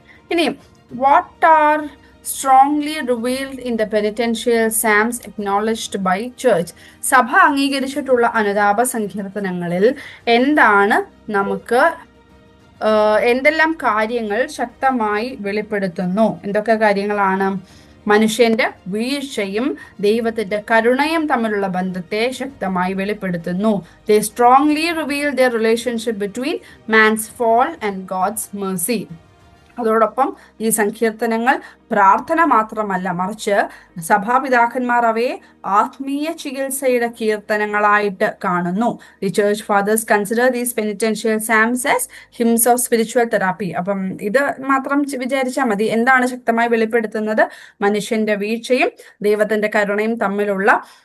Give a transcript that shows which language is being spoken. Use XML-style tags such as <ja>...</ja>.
<en>ഇനി what are strongly revealed in the penitential psalms acknowledged by church?</en> <ml>സഭ അംഗീകരിച്ചിട്ടുള്ള അനുതാപ സങ്കീർത്തനങ്ങളിൽ എന്താണ് നമുക്ക് എന്തെല്ലാം കാര്യങ്ങൾ ശക്തമായി വെളിപ്പെടുത്തുന്നു? എന്തൊക്കെ കാര്യങ്ങളാണ്? മനുഷ്യന്റെ വീഴ്ചയും ദൈവത്തിന്റെ കരുണയും തമ്മിലുള്ള ബന്ധത്തെ ശക്തമായി വെളിപ്പെടുത്തുന്നു.</ml> <en>They strongly reveal their relationship between man's fall and God's mercy.</en> <ml>അതോടൊപ്പം ഈ സങ്കീർത്തനങ്ങൾ പ്രാർത്ഥന മാത്രമല്ല, മറിച്ച് സഭാപിതാക്കന്മാർ അവയെ ആത്മീയ ചികിത്സയുടെ കീർത്തനങ്ങളായിട്ട് കാണുന്നു.</ml> <en>The church fathers consider these penitential psalms as hymns of spiritual therapy.</en> <ml>അപ്പം ഇത് മാത്രം വിചാരിച്ചാൽ മതി. എന്താണ് ശക്തമായി വെളിപ്പെടുത്തുന്നത്? മനുഷ്യന്റെ വീഴ്ചയും ദൈവത്തിന്റെ കരുണയും തമ്മിലുള്ള</ml>